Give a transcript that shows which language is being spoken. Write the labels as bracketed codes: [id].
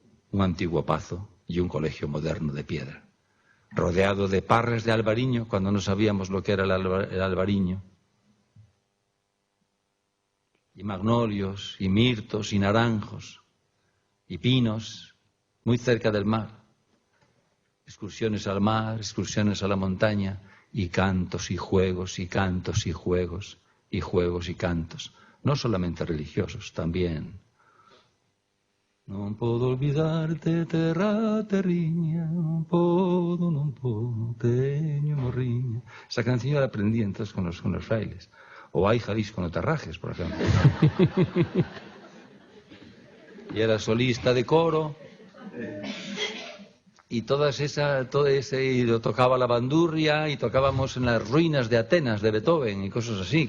[es] Un antiguo pazo y un colegio moderno de piedra, rodeado de parres de albariño, cuando no sabíamos lo que era el albariño, y magnolios, y mirtos, y naranjos, y pinos, muy cerca del mar. Excursiones al mar, excursiones a la montaña, y cantos y juegos, y cantos y juegos, y juegos y cantos, no solamente religiosos, también. [gl] Non podo olvidarte, terra, terriña, non podo, teño morriña. [es] Esa canción la aprendí entonces con los frailes. O Ay Jalisco no te rajes, por ejemplo. Y era solista de coro. Y todo ese, y lo tocaba la bandurria, y tocábamos en las ruinas de Atenas, de Beethoven, y cosas así.